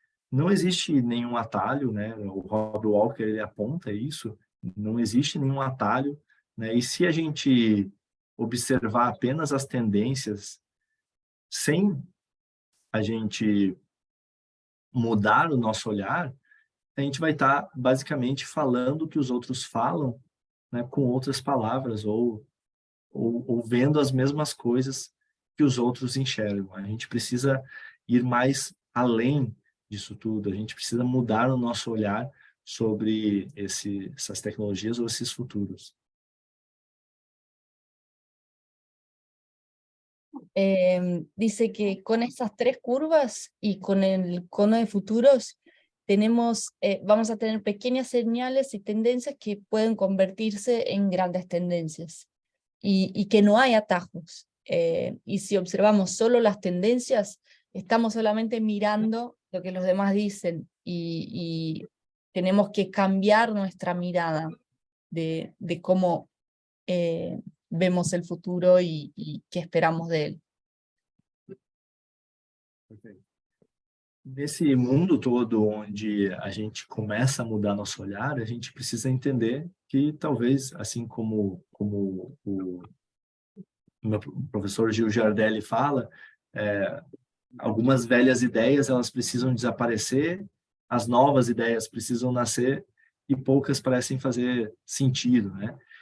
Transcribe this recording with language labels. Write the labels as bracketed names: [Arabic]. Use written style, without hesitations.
[Portuguese] Não existe nenhum atalho, né, o Rob Walker ele aponta isso, não existe nenhum atalho, né, e se a gente observar apenas as tendências, sem a gente mudar o nosso olhar, a gente vai estar basicamente falando o que os outros falam, né, com outras palavras, ou vendo as mesmas coisas que os outros enxergam. A gente precisa ir mais além disso tudo, a gente precisa mudar o nosso olhar sobre essas tecnologias ou esses futuros. [Spanish] Dice que con estas tres curvas y con el cono de futuros vamos a tener pequeñas señales y tendencias que pueden convertirse en grandes tendencias y que no hay atajos. Y si observamos solo las tendencias, estamos solamente mirando lo que los demás dicen y tenemos que cambiar nuestra mirada de cómo vemos el futuro y qué esperamos de él. [Portuguese] Nesse mundo todo onde a gente começa a mudar nosso olhar, a gente precisa entender que talvez, assim como o meu professor Gil Giardelli fala, algumas velhas ideias elas precisam desaparecer, as novas ideias precisam nascer e poucas parecem fazer sentido, né?